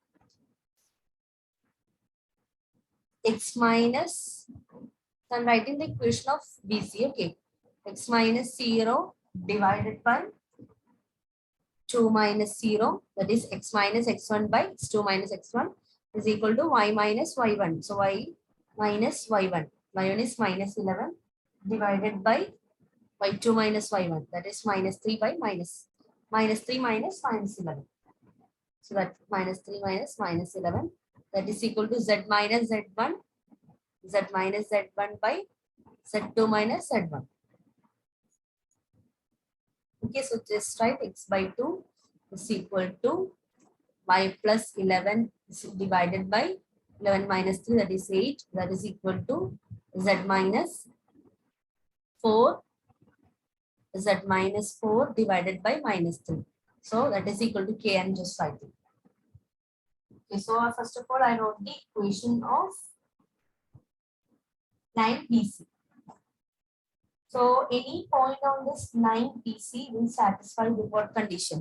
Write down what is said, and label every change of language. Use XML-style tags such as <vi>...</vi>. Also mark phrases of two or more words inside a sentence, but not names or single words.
<en>X minus, so I'm writing the equation of BC, okay. X minus 0 divided by 2 minus 0, that is x minus x1 by x2 minus x1 is equal to y minus y1. So y minus y1. Y1 is minus 11 divided by y2 minus y1, that is minus 3 by minus 3 minus 11. So that minus 3 minus 11, that is equal to z minus z1, z minus z1 by z2 minus z1. Okay, so just write x by 2 is equal to y plus 11 divided by 11 minus 3, that is 8, that is equal to z minus 4, z minus 4 divided by minus 3. So that is equal to k, I'm just writing. Okay, so first of all, I wrote the equation of line BC. So any point on this line BC will satisfy the what condition?</en>